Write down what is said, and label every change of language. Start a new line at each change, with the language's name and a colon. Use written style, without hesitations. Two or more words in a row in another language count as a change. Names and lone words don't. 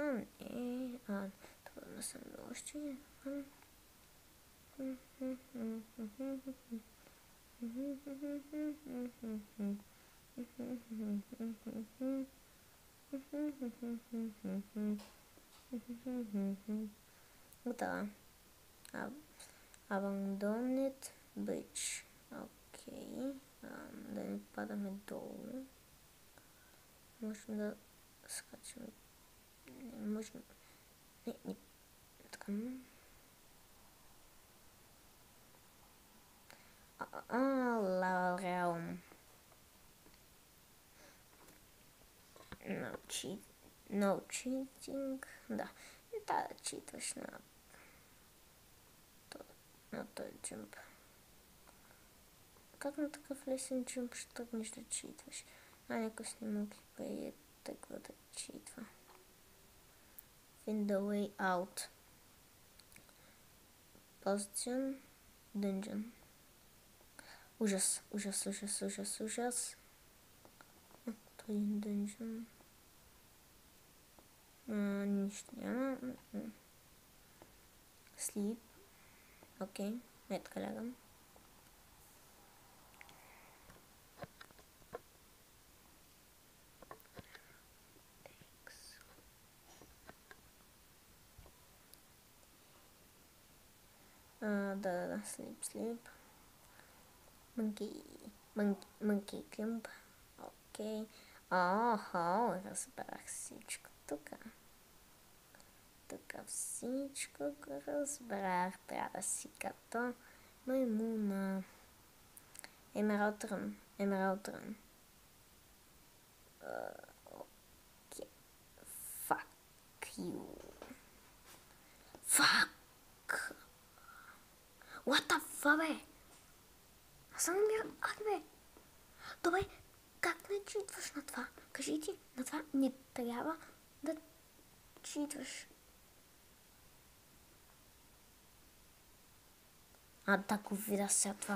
Bulgarian: Това не съм бил още. Готова. Abandoned Bridge. Окей. Да не падаме долу. Можем да скачаме. Не можем. Не. Така. Lava Realm.
English: No cheating.
Bulgarian: Да. Не трябва да читваш на този джъмп. Как на такъв лесен джъмп ще тръгнеш да читваш? Някой снимок и преди такова да читва.
English: Find the way out. Position. Dungeon.
Bulgarian: Ужас. Това е dungeon. Нищо няма. Sleep. Окей. Така лягам. Да, sleep. Monkey climb. Окей. Разбрах всичко тук. Тук всичко го разбрах. Трябва да си като маймуна. Emerald Run. Окей.
English: Fuck you. Fuck. What the fuck,
Bulgarian: бе? Аз съм намирал бе. Добре, как не читваш на това? Кажи ти, на това не трябва да читваш. Да го видя сега това.